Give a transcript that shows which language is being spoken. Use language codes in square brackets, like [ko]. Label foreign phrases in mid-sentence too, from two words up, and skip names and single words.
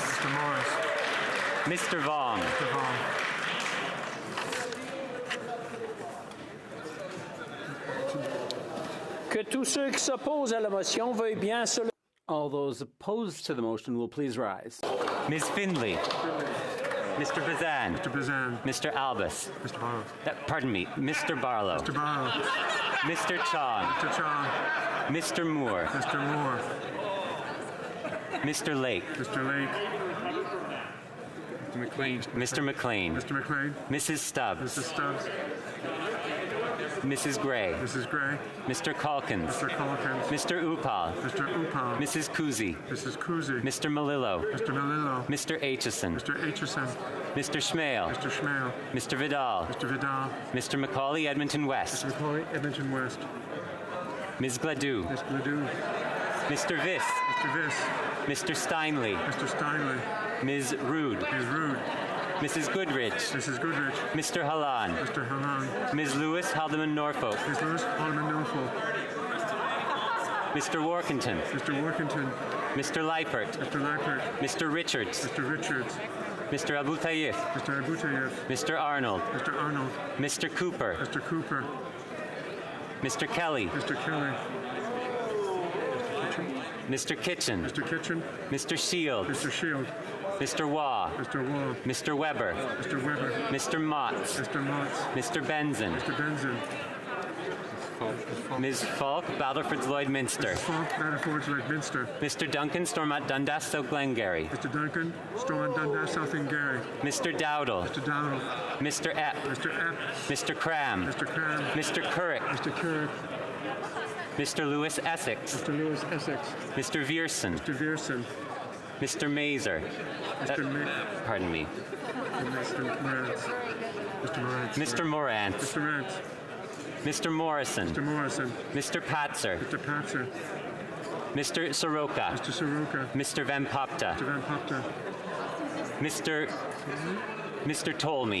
[en] Mr. Morris. Mr. Vong. Mr. Vong. [fr] Que tous ceux qui s'opposent à la motion veuillent bien se lever. [en] All those opposed to the motion will please rise. Ms. Findlay. Mr. Bazan. Mr. Bazan. Mr. Albus. Mr. Barlow. Pardon me, Mr. Barlow. Mr. Barlow. Mr. Chong. Mr. Chong. Mr. Moore. Mr. Moore. Mr. Lake. Mr. Lake. Mr. McLean. Mr. McLean. Mr. McLean. Mrs. Stubbs. Mrs. Stubbs. Mrs. Gray. Mrs. Gray. Mr. Calkins. Mr. Calkins. Mr. Upal. Mr. Upal. Mrs. Kuzi. Mrs. Kuzi. Mr. Malillo. Mr. Malillo. Mr. Aitchison. Mr. Aitchison. Mr. Schmale. Mr. Schmale. Mr. Vidal. Mr. Vidal. Mr. Macaulay, Edmonton West. Mr. Macaulay, Edmonton West. Ms. Gladue. Ms. Gladue. Mr. Viss. Mr. Viss. Mr. Steinley. Mr. Steinley. Ms. Rood. Ms. Rood. Mrs. Goodrich. Mrs. Goodrich. Mr. Halan. Mr. Halan. Ms. Lewis, Haldeman, Norfolk. Ms. Lewis, Haldeman, Norfolk. Mr. Workington. Mr. Workington. Mr. Leipert. Mr. Leipert. Mr. Richards. Mr. Richards. Mr. Abutayev. Mr. Abutayev. Mr. Arnold. Mr. Arnold. Mr. Cooper. Mr. Cooper. Mr. Kelly. Mr. Kelly. Mr. Kitchen. Mr. Kitchen. Mr. Shield. Mr. Shield. Mr. Waugh. Mr. Waugh. Mr. Weber. Mr. Weber. Mr. Motts. Mr. Motts. Mr. Benson. Mr. Benson. Ms. Falk, Battleford Lloydminster. Ms. Falk, Battleford Lloydminster. Mr. Duncan, Stormont Dundas, South Glengarry. Mr. Duncan, Stormont Dundas, South Glengarry. Mr. Dowdle. Mr. Dowdle. Mr. Epp. Mr. Epp. Mr. Cram. Mr. Cram. Mr. Currick. Mr. Currick. Mr. Lewis Essex. Mr. Lewis Essex. Mr. Vierson. Mr. Vierson. Mr. Mazer. Pardon me. Mr. Morantz. Mr. Morantz. Mr. Morant. Mr. Morantz. Mr. Morrison. Mr. Morrison. Mr. Patzer. Mr. Patzer. Mr. Soroka. Mr. Soroka. Mr. Van Popta. Mr. Van Popta. Mr. Tolmie.